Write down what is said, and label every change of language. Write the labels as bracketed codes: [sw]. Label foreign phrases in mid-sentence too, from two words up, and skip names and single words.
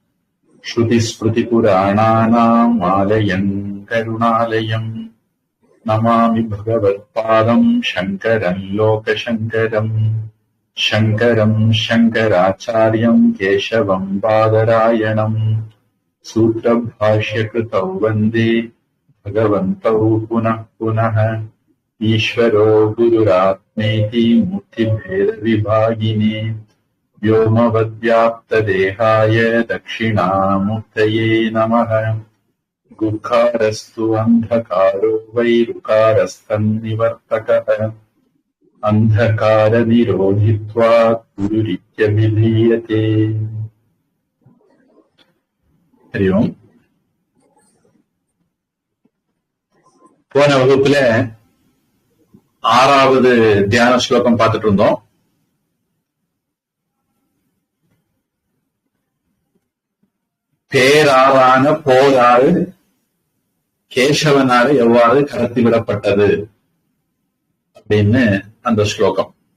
[sa] श्रुतिस्मृतिपुराणानाम् आलयम् करुणालयम्. नमामि भगवत्पादम् शङ्करम् लोकशङ्करम्. शङ्करम् शङ्कराचार्यम् केशवम् बादरायणम्. सूत्रभाष्यकृतौ वन्दे भगवन्तौ पुनः पुनः. ईश्वरो गुरुरात्मेति मूर्तिभेदविभागिने व्योमवद्व्याप्तदेहाय दक्षिणामूर्तये नमः. गुरुकारस्तु अन्धकारो वैरुकारस्तन्निवर्तकः. अन्धकारनिरोधित्वात् गुरुरित्यभिधीयते. हरि ओम्. [ta] போன வகுப்புல 6வது தியான ஸ்லோகம் பார்த்துட்டு இருந்தோம். பேராறான போராறு கேசவனாறு எவ்வாறு கடத்திவிடப்பட்டது அப்படின்னு அந்த ஸ்லோகம்.